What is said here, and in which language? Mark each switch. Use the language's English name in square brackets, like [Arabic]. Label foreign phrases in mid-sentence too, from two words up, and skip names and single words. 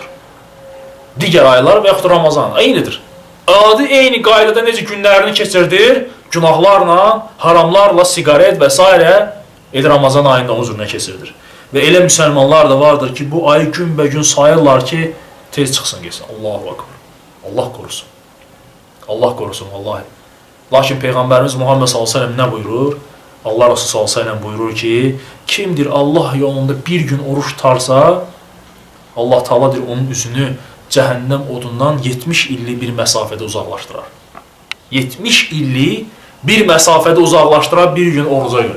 [Azerbaijani] Digər aylar və yaxud da Ramazan eynidir. Adi eyni qaydada necə günlərini keçirdir, günahlarla, haramlarla, sigaret və s. Ramazan ayında onun üzrünə keçirdir. Və elə müsəlmanlar da vardır ki, bu ayı günbəgün sayırlar ki, tez çıxsın geçsin. [Arabic] الله أكبر. [Turkish] Allah korusun. Allah korusun, vallahi. [Azerbaijani] Lakin Peyğəmbərimiz Muhammed s.ə.v nə buyurur? Allah Resulü s.ə.v buyurur ki, kimdir Allah yolunda bir gün oruç tutarsa, Allah Taala'dır onun üzünü cəhənnəm odundan 70 illik bir məsafədə uzaqlaşdırar. 70 illik bir məsafədə uzaqlaşdırar bir gün oruca görə.